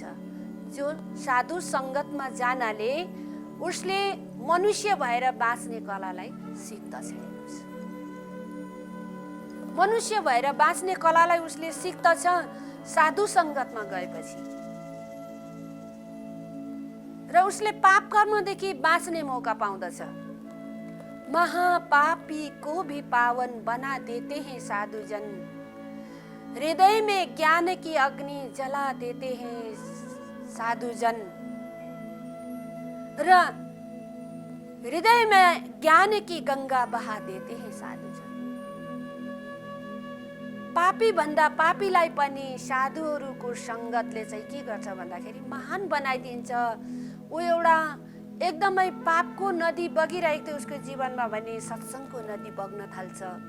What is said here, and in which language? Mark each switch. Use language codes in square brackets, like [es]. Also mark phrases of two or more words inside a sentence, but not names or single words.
[ne] जो साधु सङ्गतमा जानाले उसले मनुष्य भएर बाँच्ने कलालाई सिक्दछ। मनुष्य भएर बाँच्ने कलालाई उसले सिक्दछ साधु सङ्गतमा गएपछि। र उसले पाप कर्मदेखि बाँच्ने मौका पाउँदछ। [hi] महापापी को भी पावन बना देते हैं साधुजन, हृदय में ज्ञान की अग्नि जला देते हैं साधुजन। र हृदय में ज्ञान की गंगा बहा देते हैं साधुजन। [ne] पापी भन्दा पापीलाई पनि साधुहरूको सङ्गतले चाहिँ के गर्छ भन्दाखेरि महान बनाइदिन्छ। ऊ एउटा एकदमै पापको नदी बगिरहेको थियो उसको जीवनमा भने सत्सङ्गको नदी बग्न थाल्छ।